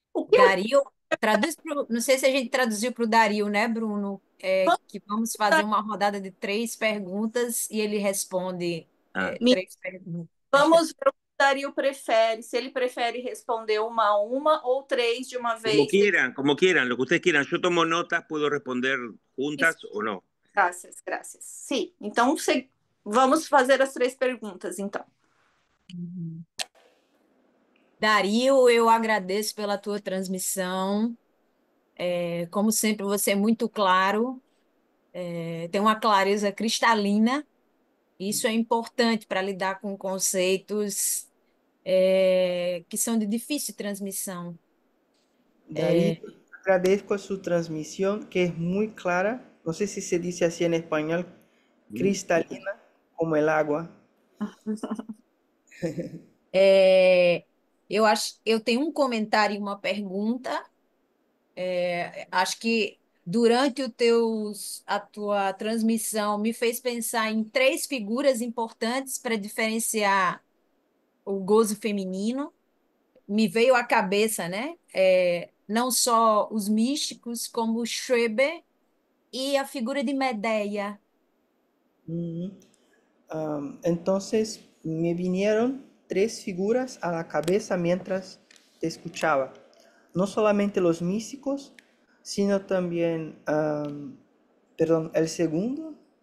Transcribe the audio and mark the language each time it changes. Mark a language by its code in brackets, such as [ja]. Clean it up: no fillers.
[pt] Dario, não sei se a gente traduziu para o Dario, né, Bruno? Que vamos fazer uma rodada de 3 perguntas e ele responde 3 perguntas. Vamos ver o que o Dario prefere, se ele prefere responder uma a uma ou 3 de uma vez. [es] Como quieran, lo que ustedes quieran. Yo tomo notas, puedo responder juntas o no. [pt] Graças. Sim, então vamos fazer as 3 perguntas, então. Dario, eu agradeço pela tua transmissão. Como sempre, você é muito claro, tem uma clareza cristalina. Isso é importante para lidar com conceitos que são de difícil transmissão. [es] Darío, agradezco a su transmisión, que es muy clara, no sé si se dice así en español, cristalina, como el agua. [pt] Eu tenho um comentário e uma pergunta. Acho que durante a tua transmissão, me fez pensar em três figuras importantes para diferenciar o gozo feminino. Me veio à cabeça, né? Não só os místicos, como o Schreber e a figura de Medeia. Ujú. [es] Entonces me vinieron tres figuras a la cabeza mientras te escuchaba. No solamente los místicos, sino también, perdón, el segundo,